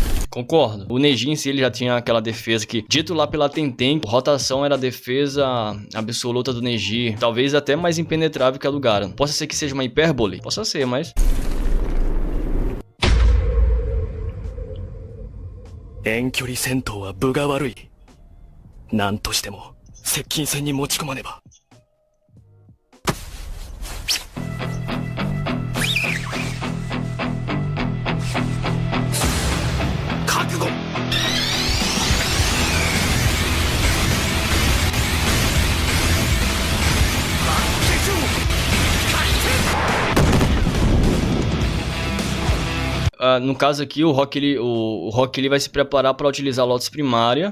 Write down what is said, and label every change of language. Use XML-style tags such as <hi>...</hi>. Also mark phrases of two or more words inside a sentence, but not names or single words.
<pt>Concordo. O Neji em si ele já tinha aquela defesa que, dito lá pela Tenten, rotação era a defesa absoluta do Neji. Talvez até mais impenetrável que a do Garan. Possa ser que seja uma hipérbole? Possa ser, mas...</pt> <ja>遠距離戦闘は分が悪い。何としても接近戦に持ち込まねば。覚悟。</ja> <pt>No caso aqui, o Rock Lee vai se preparar para utilizar a Lotus primária.</pt>